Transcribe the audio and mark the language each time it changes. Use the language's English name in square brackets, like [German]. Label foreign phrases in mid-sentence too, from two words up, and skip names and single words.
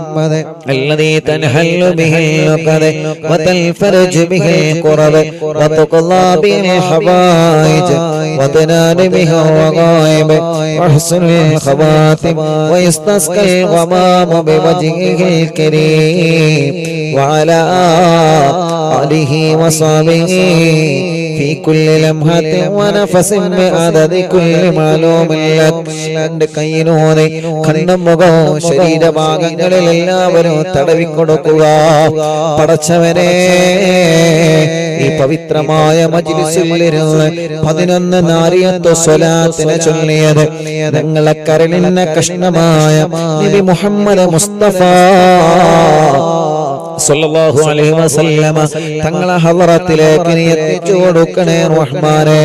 [Arabic] الذي تنحل به اللقد وتنفرج به الكرب وتقضى به الحوائج وتنال به الرغائب وحسن الخواتم ويستسقى الغمام بوجهه الكريم وعلى آله وصحبه في كل لمحة ونفس بعدد كل معلوم لك. [Malayalam] കൈയിനോടെ കണ്ണും മുഖവും ശരീരഭാഗങ്ങളിൽ എല്ലാവരും തടവിക്കൊടുക്കുക. പടച്ചവനെ, ഈ പവിത്രമായ മജ്‌ലിസിലിരുന്ന് 11 നാരിയത്ത് സ്വലാത്തിനെ ചൊല്ലിയത് ഞങ്ങളെ കരളിന്ന കഷ്ണമായ നബി മുഹമ്മദ് മുസ്തഫ [Arabic] صلى الله عليه وسلم [Malayalam] തങ്ങളെ ഹളറത്തിലേക്ക് നീ എത്തിച്ചു കൊടുക്കണേ റഹ്മാനേ.